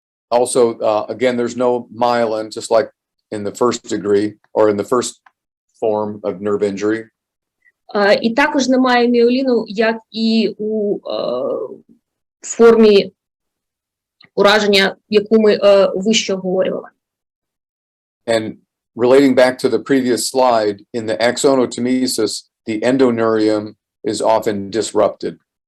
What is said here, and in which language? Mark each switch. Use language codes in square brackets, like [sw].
[en] Also, again, there's no myelin, just like in the first degree or in the first form of nerve injury. [uk] І також немає міоліну, як і у формі ураження, яку ми вище обговорювали. [en] And relating back to the previous slide, in the axonotomesis, the endoneurium is often disrupted.